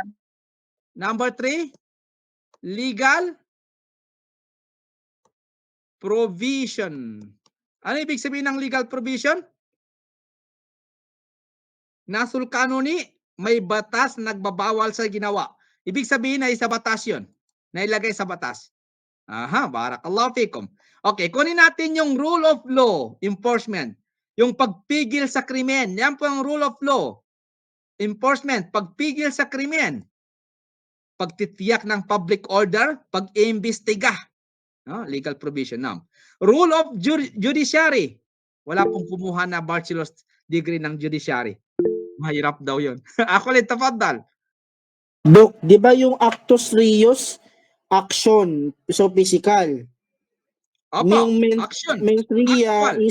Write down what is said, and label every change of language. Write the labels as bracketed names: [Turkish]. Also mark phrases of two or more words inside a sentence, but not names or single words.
[English] Number 3, legal provision. [Filipino] Ano ibig sabihin ng [English] legal provision? [Filipino] Nasul kanuni, may batas nagbabawal sa ginawa. Ibig sabihin na sa batas yun. Nailagay sa batas. [Arabic] Aha, barakallahu fikum. [Filipino] Okay, kunin natin yung [English] rule of law enforcement. [Filipino] Yung pagpigil sa krimen. Yan po ang [English] rule of law enforcement. [Filipino] Pagpigil sa krimen. Pagtitiyak ng public order. Pag-iimbestiga. [English] Legal provision. Now, rule of judiciary. [Filipino] Wala pong kumuha na [English] bachelor's degree [Filipino] ng judiciary. Mahirap daw yun. Ako ulit, tafaddal. Dok, di ba yung [Latin] actus reus, [Filipino] action, so physical. Opo, Yung action. [Latin] mens rea [Filipino] Actual.